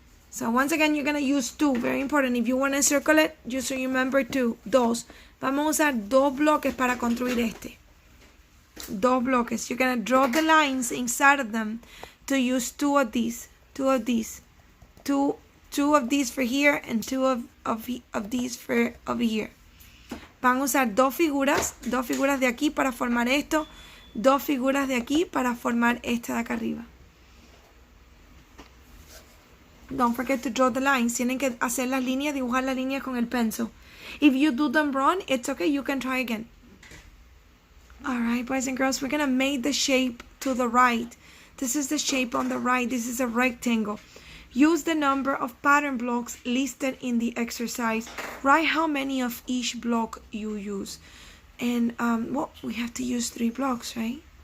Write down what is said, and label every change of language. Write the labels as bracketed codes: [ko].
[en] So once again, you're going to use 2. Very important. If you want to circle it, just remember 2. 2. [es] Vamos a usar 2 bloques para construir este. 2 bloques. [en] You're going to draw the lines inside of them to use 2 of these. 2 of these. 2 of these for here and 2 of these for over here. [es] Van a usar 2 figuras de aquí para formar esto, 2 figuras de aquí para formar esta de acá arriba. [en] Don't forget to draw the lines. [es] Tienen que hacer las líneas, dibujar las líneas con el pencil. [en] If you do them wrong, it's okay, you can try again. Alright, boys and girls, we're going to make the shape to the right. This is the shape on the right. This is a rectangle. Use the number of pattern blocks listed in the exercise. Write how many of each block you use. And, well, we have to use 3 blocks, right?